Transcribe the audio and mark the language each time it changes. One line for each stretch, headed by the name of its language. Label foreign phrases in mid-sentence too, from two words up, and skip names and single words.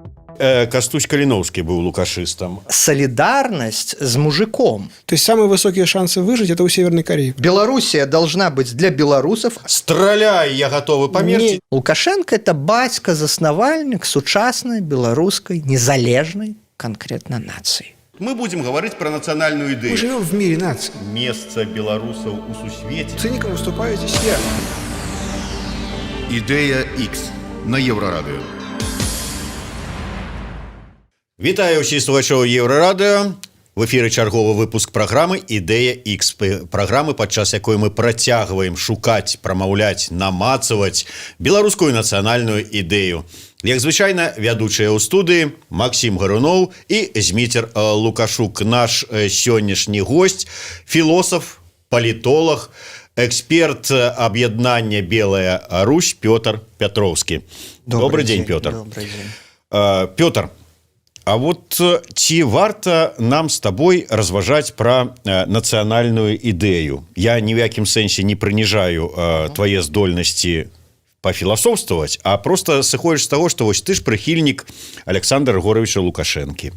Russian: Кастусь Калиновский был лукашистом. Солидарность с мужиком. То есть самые высокие шансы выжить – это у Северной Кореи. Белоруссия должна быть для белорусов. Стреляй, я готовы померти.
Belarusian: Лукашенко – это бацька-заснавальник сучасной белорусской незалежной конкретно нации.
Russian: Мы будем говорить про национальную Мы идею. живем в мире наций. Место белорусов
Belarusian: у сусвете.
Russian: Циником выступаю здесь я.
Belarusian: Ідея X на Єврорадіо. Вітаю усіх слухачоў Еўрарадыо. В эфіры чарговы выпуск праграмы «Ідэя X», праграмы, падчас якой мы працягваем шукаць, прамаўляць, намацаваць беларускую нацыянальную ідэю. Як звычайна, вядучыя ў студыі Максім Гаруноў і Зміцер Лукашук. Наш сённяшні госць, філосаф, палітолог, эксперт аб'яднання «Белая Русь» Пётр Пятроўскі.
Russian: Добрый день, Пётр. Добрый день.
Belarusian: Пётр, а вот ці варта нам
Russian: с тобой
Belarusian: разважаць про нацыянальную ідэю? Я ні в якім сэнсе не прыніжаю твае здольнасці пафіласофстваваць, а просто сыходзіш з таго, што вось ты ж прыхільнік Александра Григорьевича Лукашэнкі.